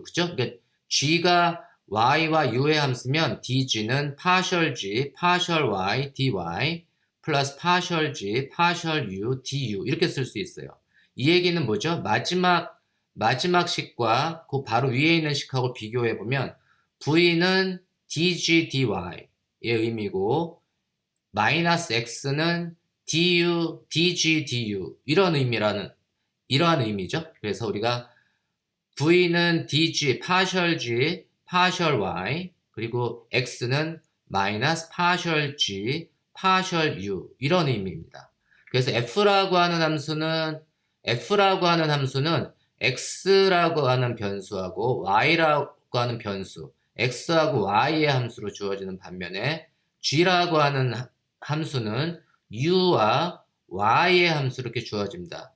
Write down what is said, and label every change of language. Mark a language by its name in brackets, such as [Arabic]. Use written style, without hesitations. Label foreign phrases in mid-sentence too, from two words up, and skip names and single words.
[Korean] 그죠? 그러니까 g가 y와 u의 함수면 dg는 [English] partial g, partial y, dy [Korean] 플러스 [English] partial g, partial u, du [Korean] 이렇게 쓸 수 있어요. 이 얘기는 뭐죠? 마지막 식과 그 바로 위에 있는 식하고 비교해 보면 v는 dg, dy의 의미고 마이너스 x는 du, dg, du 이러한 의미죠. 그래서 우리가 v는 dg, [English] partial g, partial y [Korean] 그리고 x는 마이너스 [English] partial g, partial u [Korean] 이런 의미입니다. 그래서 f라고 하는 함수는 x라고 하는 변수하고 y라고 하는 변수, x하고 y의 함수로 주어지는 반면에 g라고 하는 함수는 u와 y의 함수로 이렇게 주어집니다.